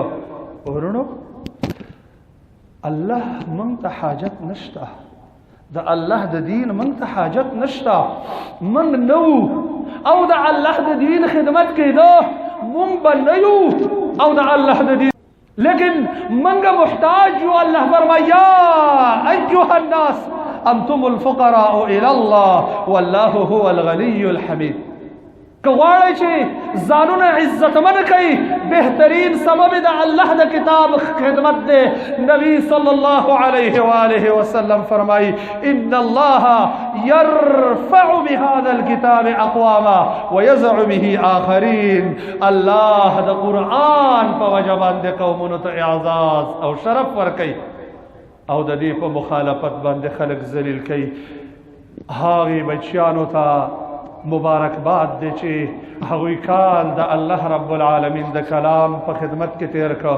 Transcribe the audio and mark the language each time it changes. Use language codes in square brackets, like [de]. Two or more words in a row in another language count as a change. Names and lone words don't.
[ps] ورونو الله موږ ته حاجت نشته، د الله د دین موږ ته حاجت نشته، موږ نو او د الله د دین خدمت کېده موږ به نه یو او د الله د دین، لیکن موږ محتاج یو. [ar] الله فرمایي یا ایها الناس انتم الفقراء الى الله والله هو الغني الحمید. [ps] که غواړئ چې ځانونه عزتمن کوي، بهترین سبب د الله د کتاب خدمت دی. [ar] نبی صلی الله علیه و آله وسلم فرمایي ان الله يرفع بهذا الكتاب اقواما ويزع به آخرین. [ps] الله د قرآن په وجه باندې قومونو ته اعزاز او شرف ورکوي او د دې په مخالفت باندې خلک ذلیل کوي. هغې بچیانو ته مبارکباد دی چې هغوی کال د [ar] الله رب العالمین [ps] د کلام په خدمت کې تیر کړ.